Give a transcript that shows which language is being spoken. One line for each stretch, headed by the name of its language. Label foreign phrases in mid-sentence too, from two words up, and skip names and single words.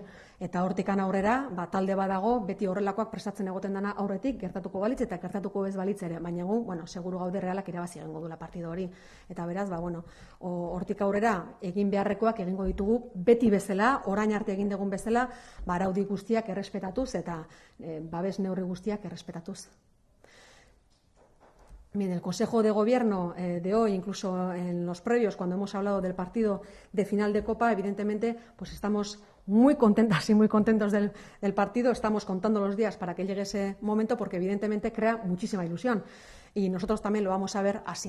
Basque: Eta hortikan aurrera, talde badago, beti horrelakoak prestatzen egoten dana aurretik, gertatuko balitz eta gertatuko ez balitz ere. Baina seguru gaude Realak irabazi egingo duela partidu hori. Eta beraz, hortik aurrera egin beharrekoak egingo ditugu beti bezala, orain arte egin dugun bezala, araudi guztiak errespetatuz eta babes neurri guztiak errespetatuz.
Spanish: Bien, el Consejo de Gobierno de hoy, incluso en los previos, cuando hemos hablado del partido de final de Copa, evidentemente, pues estamos muy contentas y muy contentos del partido. Estamos contando los días para que llegue ese momento porque evidentemente crea muchísima ilusión y nosotros también lo vamos a ver así.